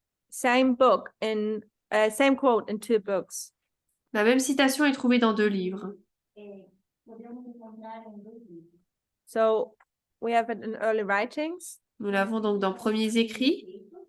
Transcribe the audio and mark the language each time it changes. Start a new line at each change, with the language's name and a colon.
English: Same book in same quote in two books.
French: La même citation est trouvée dans 2 livres.
Portuguese: podemos encontrar em 2 livros.
English: So we have it in early writings,
French: Nous l'avons donc dans Premiers écrits.